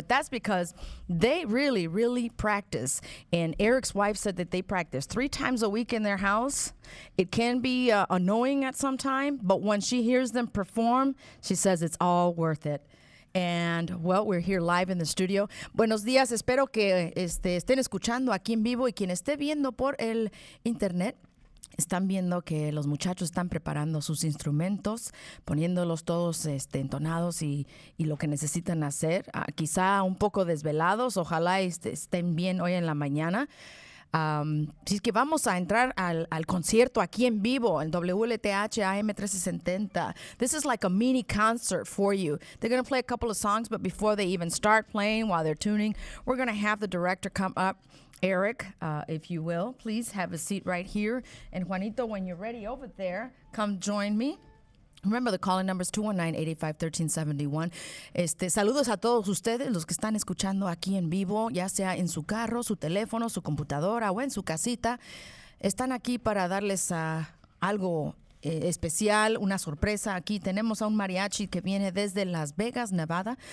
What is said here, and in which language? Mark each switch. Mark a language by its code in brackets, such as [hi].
[en] But that's because they really, really practice. And Eric's wife said that they practice 3 times a week in their house. It can be annoying at some time, but when she hears them perform, she says it's all worth it. And, well, we're here live in the studio. [es] Buenos días, espero que estén escuchando aquí en vivo, y quien esté viendo por el internet, están viendo que los muchachos están preparando sus instrumentos, poniéndolos todos entonados y lo que necesitan hacer. Quizá un poco desvelados, ojalá estén bien hoy en la mañana. Si es que vamos a entrar al concierto aquí en vivo en WLTH AM 1370. [en] This is like a mini concert for you. They're going to play a couple of songs, but before they even start playing, while they're tuning, we're going to have the director come up. Eric, if you will, please have a seat right here. And Juanito, when you're ready over there, come join me. Remember, the calling number is 219-885-1371. [es] Saludos a todos ustedes, los que están escuchando aquí en vivo, ya sea en su carro, su teléfono, su computadora o en su casita. Están aquí para darles algo especial, una sorpresa. Aquí tenemos a un mariachi que viene desde Las Vegas, Nevada.